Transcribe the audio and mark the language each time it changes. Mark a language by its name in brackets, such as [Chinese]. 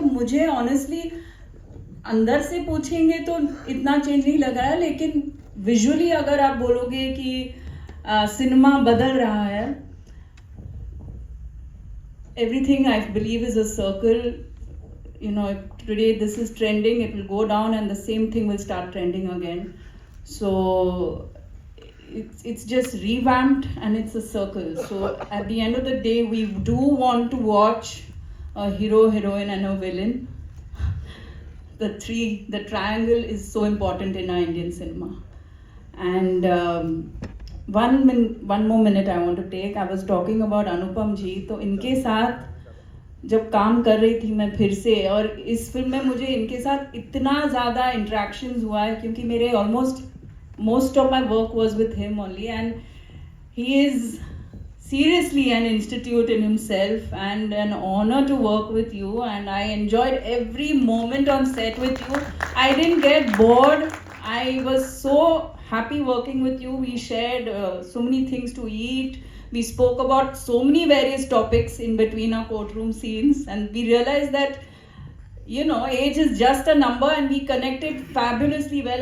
[Hindi] तो मुझे honestly अंदर से पूछेंगे तो इतना चेंज नहीं लग रहा है, लेकिन विजुअली अगर आप बोलोगे कि सिनेमा बदल रहा है, [English] everything I believe is a circle। Today this is trending, it will go down and the same thing will start trending again. So it's just revamped and it's a circle. So at the end of the day, we do want to watch a hero, heroine and a villain. The triangle is so important in our Indian cinema. And one more minute I want to take. I was talking about Anupam ji, [Hindi] तो इनके साथ जब काम कर रही थी मैं फिर से, और इस फिल्म में मुझे इनके साथ इतना ज़्यादा इंटरेक्शंस हुआ है, क्योंकि मेरे [English] Almost most of my work was with him only, and he is seriously an institute in himself and an honor to work with you, and I enjoyed every moment on set with you. I didn't get bored. I was so happy working with you. We shared so many things to eat. We spoke about so many various topics in between our courtroom scenes, and we realized that age is just a number, and we connected fabulously well.